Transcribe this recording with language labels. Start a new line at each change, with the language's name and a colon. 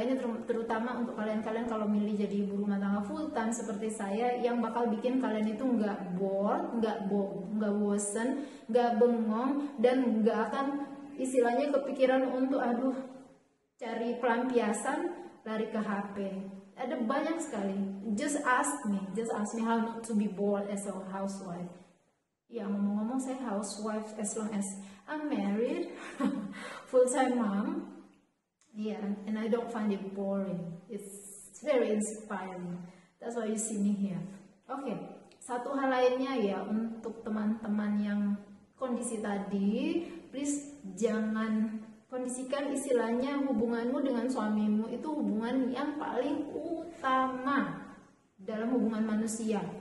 Indonesian: Ini terutama untuk kalian kalau milih jadi ibu rumah tangga full time seperti saya, yang bakal bikin kalian itu nggak bored, nggak bosen, nggak bengong, dan nggak akan istilahnya kepikiran untuk cari pelampiasan lari ke HP. Ada banyak sekali.
English: Just ask me how not to be bored as a housewife.
Indonesian: Ya, ngomong-ngomong saya
English: housewife as long as I'm married, full-time mom. Yeah, and I don't find it boring. It's very inspiring. That's why you see me here.
Indonesian: Satu hal lainnya ya, untuk teman-teman yang kondisi tadi,
English: please
Indonesian: jangan kondisikan istilahnya hubunganmu dengan suamimu itu hubungan yang paling utama dalam hubungan manusia.